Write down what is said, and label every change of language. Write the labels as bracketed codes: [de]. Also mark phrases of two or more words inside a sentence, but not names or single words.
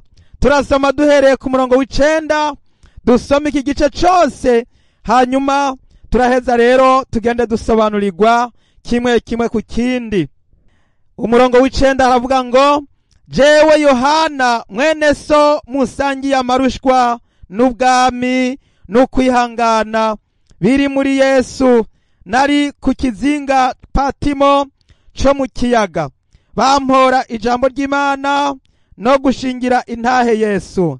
[rw] Turasoma duhereye ku murongo w'9, dusoma iki gice cyose, hanyuma turaheza rero tugende dusobanurirwa kimwe kimwe ku kindi. [rn] Umurongo w'9 haravuga ngo, jewe Yohana mwene so musangiye amarushwa n'ubwami n'ukwihangana biri muri Yesu, nari ku kizinga Patimo cyo mu kiyaga, bampora ijambo ry'Imana no gushingira intahe Yesu.